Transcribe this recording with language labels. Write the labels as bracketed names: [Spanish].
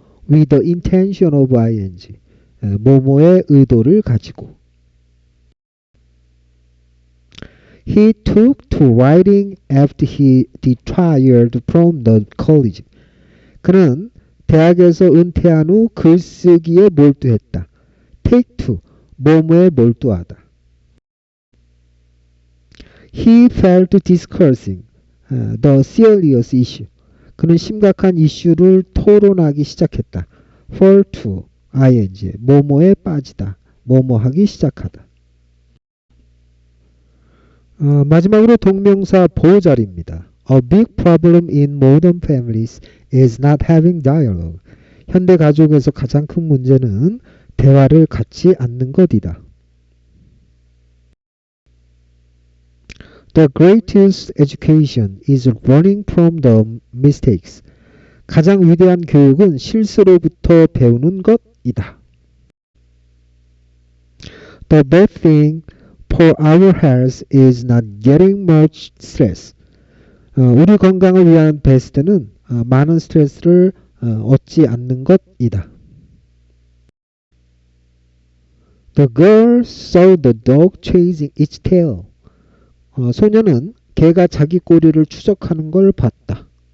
[English] With the intention of ing, [Korean] 뭐뭐의 의도를 가지고. [English] He took to writing after he retired from the college. [Korean] 그는 대학에서 은퇴한 후 글쓰기에 몰두했다. [English] Take to, [Korean] 뭐뭐에 몰두하다. [English] He felt discussing the serious issue. [Korean] 그는 심각한 이슈를 토론하기 시작했다. [English] Fall to, ing, [Korean] 뭐뭐에 빠지다, 뭐뭐하기 시작하다. 마지막으로 동명사 보자리입니다. [English] A big problem in modern families is not having dialogue. [Korean] 현대 가족에서 가장 큰 문제는 대화를 갖지 않는 것이다. [English] The greatest education is learning from the mistakes. [Korean] 가장 위대한 교육은 실수로부터 배우는 것이다. [English] The best thing for our health is not getting much stress. [Korean] 우리 건강을 위한 베스트는 많은 스트레스를 얻지 않는 것이다. [English] The girl saw the dog chasing its tail. [Korean] 소녀는 개가 자기 꼬리를 추적하는 걸 봤다.